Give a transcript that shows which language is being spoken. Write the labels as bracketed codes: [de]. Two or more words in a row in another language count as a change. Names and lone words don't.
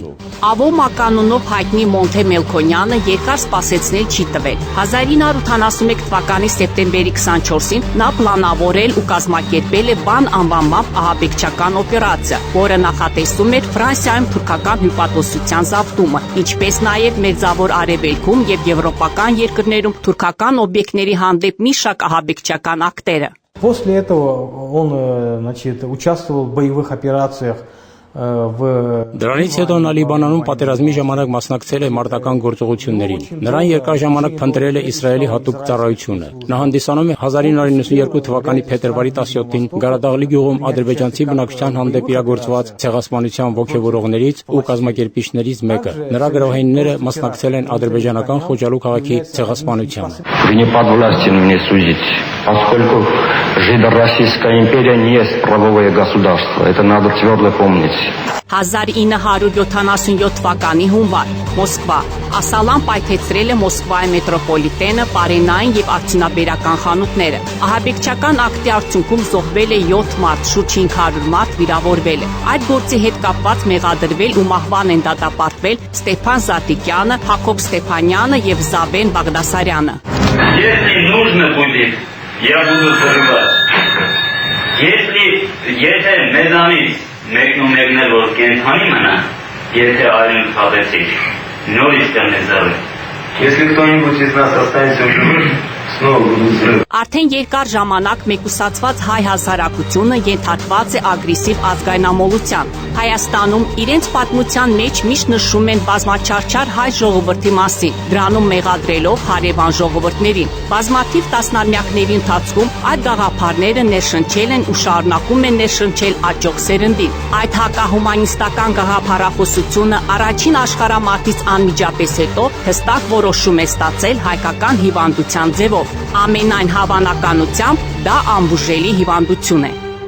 [hy] Avo մականունով հայտնի Մոնթե Մելքոնյանը երկար սպասեցնել չի տվել։ 1981 թվականի սեպտեմբերի 24-ին նա պլանավորել ու կազմակերպել է բան անվանմամբ ահաբեկչական օպերացիա, որը նախատեսում էր Ֆրանսիայում թուրքական հյուպատոսության զավթումը, ինչպես նաև Մերձավոր Արևելքում եւ եվրոպական երկրներում թուրքական օբյեկտների հանդեպ մի շարք ահաբեկչական ակտերը։ [ru] После этого он, значит, участвовал в боевых операциях [hy] Դրանից հետո նա Լիբանանում պատերազմի ժամանակ մասնակցել է մարտական գործողություններին։ Նրան երկար ժամանակ փնտրել է Իսրայելի հատուկ ծառայությունը։ Նա հանդիսանում է 1992 թվականի փետրվարի 17-ին Գարադաղլի գյուղում ադրբեջանցի բնակչության հանդեպ իրագործված ցեղասպանության ողջավորողներից ու կազմակերպիչներից մեկը։ Նրա գրոհայինները մասնակցել են ադրբեջանական Խոջալու քաղաքի ցեղասպանությանը։ [ru] Не подвластен мне судить, поскольку Жидо-Российская империя не есть правовое государство. Это надо твердо помнить. [hy] 1977 թվականի հունվար Մոսկվա Ասալան պայթեցրել է Մոսկվայի մետրոպոլիտենը, պարենային եւ արդյունաբերական խանութները։ Ահաբեկչական ակտի արդյունքում զոհվել է 7 մարդ, շուրջ 500 մարդ վիրավորվել է։ Այդ գործի հետ կապված մեղադրվել ու մահվան են դատապարտվել Ստեփան Զատիկյանը, Հակոբ Ստեփանյանը եւ Զավեն Բաղդասարյանը։ [ru] Если нужно будет, я буду взрывать. [hy] Եթե մեզանից մեկն ու մեկն էլ որ կենթանի մնա, եթե այլն խաղեցիք, նորից կնեզարել։ [ru] Если кто-нибудь из нас останется живым, снова будут взрывы. [hy] Արդեն երկար ժամանակ մեկուսացված հայ հասարակությունը ենթարկված է ագրեսիվ ազգայնամոլության։ Հայաստանում իրենց պատմության մեջ միշտ նշում են բազմաչարչար հայ ժողովրդի մասին, դրանում մեղադրելով հարևան ժողովուրդներին։ Բազմաթիվ տասնամյակների ընթացքում այդ գաղափարները ներշնչել են ու շարունակում են ներշնչել աճող սերնդին։ Այդ հակահումանիստական գաղափարախոսությունը առաջին աշխարհամարտից անմիջապես հետո հստակ որոշում է ստացել հայկական հիվանդության ձևով։ Ամենայն հավանականությամբ դա անբուժելի հիվանդություն է։